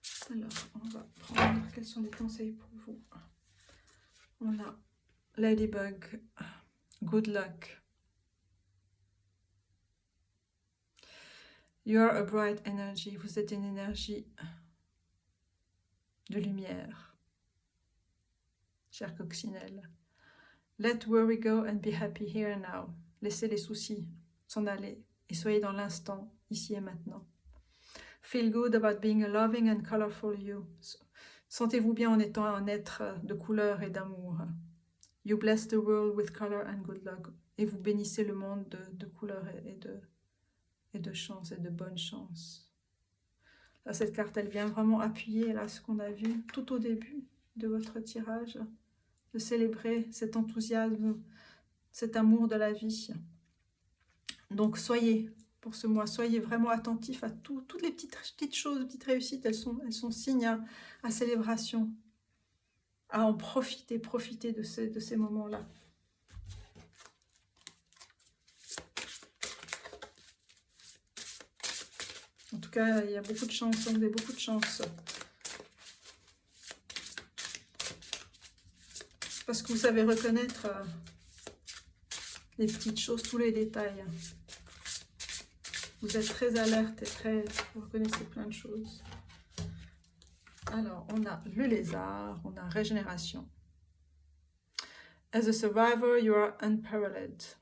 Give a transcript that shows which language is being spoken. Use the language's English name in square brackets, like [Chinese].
[French] Alors, on va prendre, quels sont les conseils pour vous? On a Ladybug, [English] good luck. You are a bright energy, [French] vous êtes une énergie de lumière, chère coccinelle. [English] Let worry go and be happy here and now. [French] Laissez les soucis s'en aller et soyez dans l'instant, ici et maintenant. [English] Feel good about being a loving and colorful you. [French] Sentez-vous bien en étant un être de couleur et d'amour. [English] You bless the world with color and good luck. [French] Et vous bénissez le monde de couleur et de chance et de bonne chance. Là, cette carte, elle vient vraiment appuyer là, ce qu'on a vu tout au début de votre tirage, de célébrer cet enthousiasme, cet amour de la vie. Donc soyez, pour ce mois, soyez vraiment attentifs à toutes les petites choses, petites réussites, elles sont signes à célébration, à en profiter de ces moments-là. En tout cas, il y a beaucoup de chance, vous avez beaucoup de chance. Parce que vous savez reconnaître les petites choses, tous les détails. Vous êtes très alerte et vous reconnaissez plein de choses. Alors, on a le lézard, on a régénération. [English] As a survivor, you are unparalleled.